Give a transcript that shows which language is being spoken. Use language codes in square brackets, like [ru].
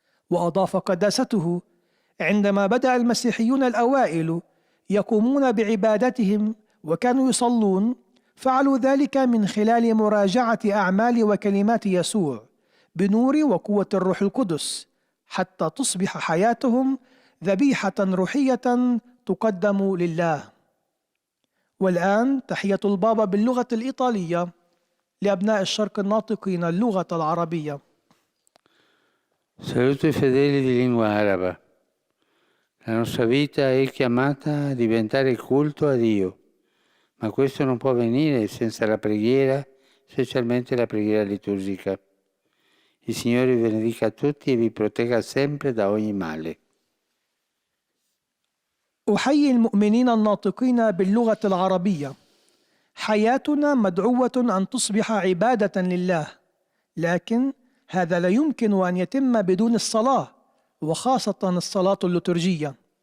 [ar] وأضاف قداسته: عندما بدأ المسيحيون الأوائل يقومون بعبادتهم وكانوا يصلون، فعلوا ذلك من خلال مراجعة أعمال وكلمات يسوع بنور وقوة الروح القدس، حتى تصبح حياتهم ذبيحة روحية تقدم لله. والآن تحية البابا باللغة الإيطالية لأبناء الشرق الناطقين اللغة العربية. [it] Saluto i fedeli di lingua araba. La nostra vita è chiamata a diventare culto a Dio, ma questo non può avvenire senza la preghiera, specialmente la preghiera liturgica. Il Signore vi benedica tutti e vi protegga sempre da ogni male. [ar] أحيي المؤمنين الناطقين باللغة العربية. حياتنا مدعوة أن تصبح عبادة لله، لكن هذا لا يمكن أن يتم بدون الصلاة، وخاصة الصلاة الليتورجية.